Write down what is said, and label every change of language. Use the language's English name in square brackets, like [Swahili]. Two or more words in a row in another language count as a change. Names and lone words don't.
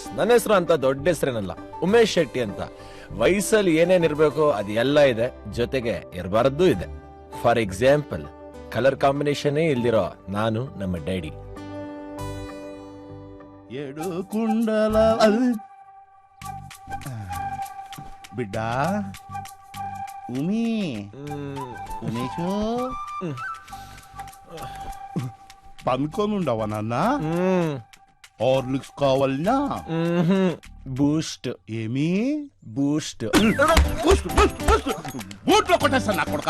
[Kannada] ನನ್ನ ಹೆಸರು ಅಂತ ದೊಡ್ಡ ಹೆಸರೇನಲ್ಲ, ಉಮೇಶ್ ಶೆಟ್ಟಿ ಅಂತ. ವಯಸ್ಸಲ್ಲಿ ಏನೇನ್ ಇರ್ಬೇಕು ಅದು ಎಲ್ಲ ಇದೆ, ಜೊತೆಗೆ ಇರಬಾರದ್ದು ಇದೆ. [English] for example, colour combination [Kannada] ಇಲ್ದಿರೋ ನಾನು ನಮ್ಮ ಡ್ಯಾಡಿ. [Telugu] ఎడు కుండల బిడ్డ ఉమేషు పనుకొని ఉండవా నాన్న? హార్లిక్స్ కావాలనా? బూస్ట్. ఏమి బూస్ట్? బూట్లో కొట్టేస్తా నా కొడుక.